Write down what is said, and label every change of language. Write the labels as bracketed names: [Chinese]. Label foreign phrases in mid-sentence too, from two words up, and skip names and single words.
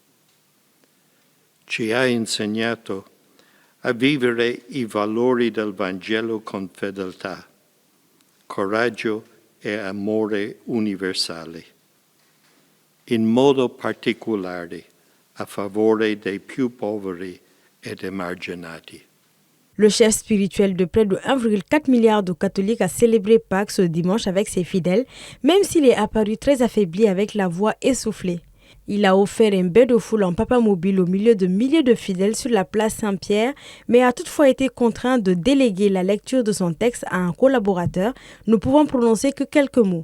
[Italian] Ci ha insegnato a vivere i valori del Vangelo con fedeltà, coraggio e amore universale, in modo particolare a favore dei più poveri ed emarginati. [French] Le chef spirituel de près de 1,4 milliard de catholiques a célébré Pâques ce dimanche avec ses fidèles, même s'il est apparu très affaibli avec la voix essoufflée. Il a offert un bain de foule en papamobile au milieu de milliers de fidèles sur la place Saint-Pierre, mais a toutefois été contraint de déléguer la lecture de son texte à un collaborateur, ne pouvant prononcer que quelques mots.